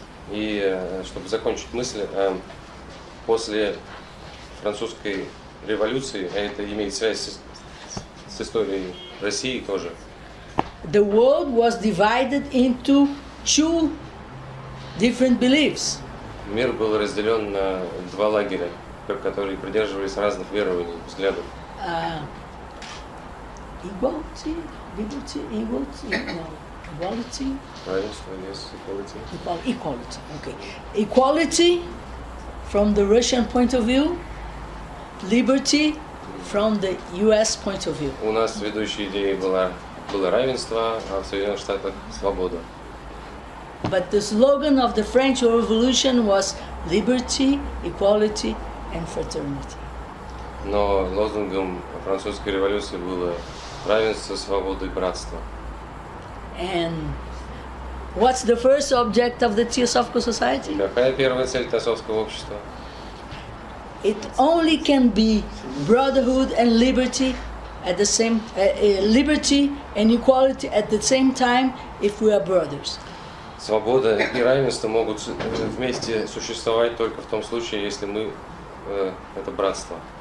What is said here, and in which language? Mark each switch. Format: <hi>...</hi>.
<ru>И чтобы закончить мысль, после французской революции, а это имеет связь с историей России тоже,</ru> <en>The world was divided into two different beliefs.</en> <ru>мир был разделен на два лагеря, которые придерживались разных верований, взглядов.</ru> <en>Equality, liberty, equality. Равенство, yes, equality. Equality, okay. Equality from the Russian point of view, liberty from the US point of view.</en> <ru>У нас ведущей идеей было равенство, а в Соединенных Штатах свобода.</ru> <en>But the slogan of the French Revolution was liberty, equality and fraternity.</en> <ru>Но лозунгом французской революции было равенство, свобода и братство.</ru> <en>And what's the first object of the Theosophical Society?</en> <ru>Какая первая цель Теософского общества?</ru> <en>it only can be brotherhood and liberty at the same liberty and equality at the same time if we are brothers.</en> <ru>Свобода и равенство могут вместе существовать только в том случае, если мы это братство.</ru>